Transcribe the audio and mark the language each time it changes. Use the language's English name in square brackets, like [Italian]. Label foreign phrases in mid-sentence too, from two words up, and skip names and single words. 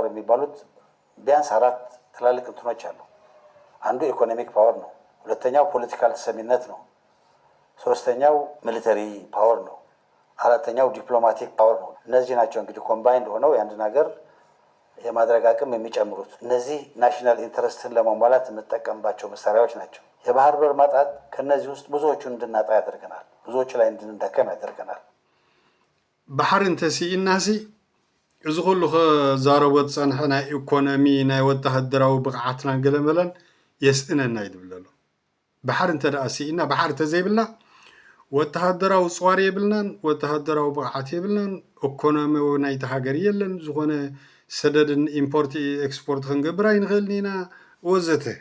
[Amharic] የሚባሉት ቢያንስ 4 ትላልቅ እንትኖች አሉ። አንዱ [English] economic power [Amharic] ነው። ሁለተኛው ፖለቲካል ተሰሚነት ነው። ሶስተኛው [English] military power [Amharic] ነው። አራተኛው [English] diplomatic power [Amharic] ነው። እነዚህ ናቸው እንግዲህ ኮምባይንድ ሆነው የአንድን ሀገር የማድረግ አቅም የሚጨምሩት። እነዚህ [English] national interest [Amharic] ለማሟላት የምንጠቀምባቸው መሳሪያዎች ናቸው። የባህር በር ማጣት ከነዚህ ውስጥ ብዙዎቹን እንድናጣ ያደርገናል። ብዙዎች ላይ እንድንደከም ያደርገናል። [Tigrinya] ባሕር እንተሲኢናሲ እዚ ኩሉ ከዛረቦት ፀንሐ ናይ ኢኮኖሚ ናይ ወተሃደራዊ ብቕዓትና ገለመለን የስእነና ይድብለሎ ባሕር እንተ ደኣ ሲኢና ባሕር ተዘይብልና ወተሃደራዊ ፅዋር የብልናን ወተሃደራዊ ብቕዓት የብልናን ኢኮኖሚያዊ ናይቲ ሃገር የለን ዝኾነ ሰደድን [English] import export [Tigrinya] ክንገብር ኣይንኽእልን ኢና ወዘተ